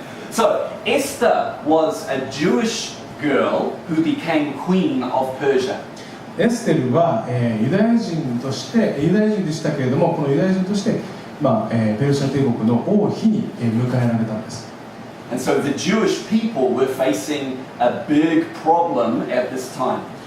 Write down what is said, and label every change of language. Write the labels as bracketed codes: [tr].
[en] So Esther was a Jewish girl who became queen of Persia. [ja] エステルは、ユダヤ人でしたけれども、このユダヤ人として、ペルシャ帝国の王妃に、迎えられたんです。 [en] And so the Jewish people were facing a big problem at this time.